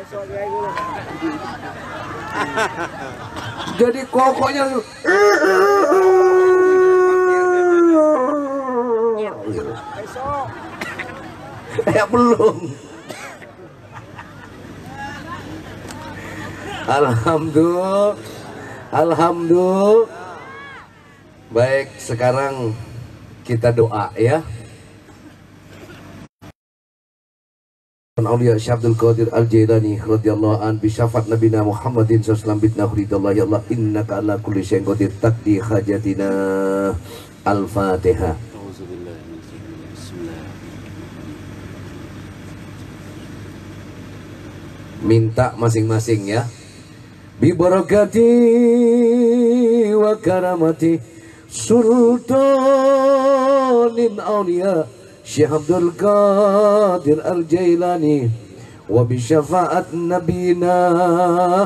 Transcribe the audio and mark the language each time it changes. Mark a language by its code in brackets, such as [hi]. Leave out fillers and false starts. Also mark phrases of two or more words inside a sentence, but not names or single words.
[id] Jadi kokoknya ya belum. Alhamdulillah. Baik, sekarang kita doa ya. [ar] أولياء شيخ عبد القادر الجيلاني رضي الله عن بشفاعة نبينا محمد صلى الله عليه وسلم يا الله إنك على كل شيء قدير تقضي حاجاتنا. [id] Al-Fatihah. Minta masing-masing ya. [ar] ببركة وكرامة سلطان أولياء شيخ عبد قادر الجيلاني وبشفاعة نبينا